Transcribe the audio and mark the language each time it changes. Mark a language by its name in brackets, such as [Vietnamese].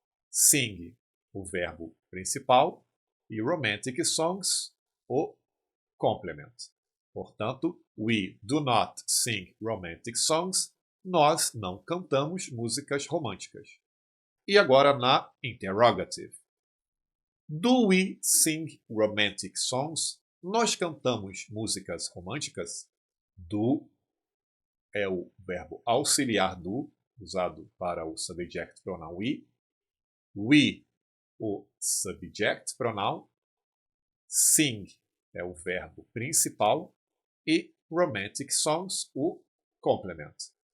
[Portuguese] Sing, o verbo principal. E romantic songs, o complement. [English] Portanto, we do not sing romantic songs. [Portuguese] Nós não cantamos músicas românticas. E agora na interrogative. [English] Do we sing romantic songs? [Portuguese] Nós cantamos músicas românticas? Do é o verbo auxiliar do, usado para o subject pronoun we. [English] We, o subject pronoun. [Portuguese] Sing é o verbo principal. E romantic songs, o complement.